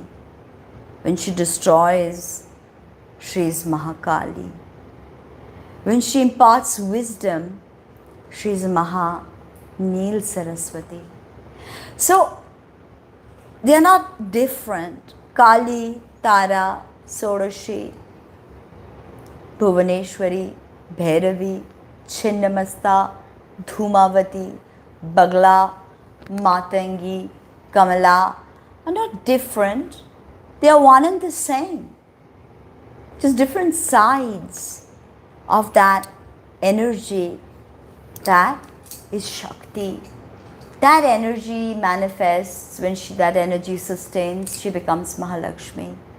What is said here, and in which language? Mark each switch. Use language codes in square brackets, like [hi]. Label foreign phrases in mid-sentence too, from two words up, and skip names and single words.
[en] When she destroys, she is Mahakali. When she imparts wisdom, she is NEEL Saraswati. So, they are not different. Kali, Tara, Sodashi, Bhuvaneshwari, Bhairavi, Chinnamasta, Dhumavati, Bagla, Matangi, Kamala are not different. They are one and the same. Just different sides of that energy. That is Shakti. That energy manifests when that energy sustains, she becomes Mahalakshmi.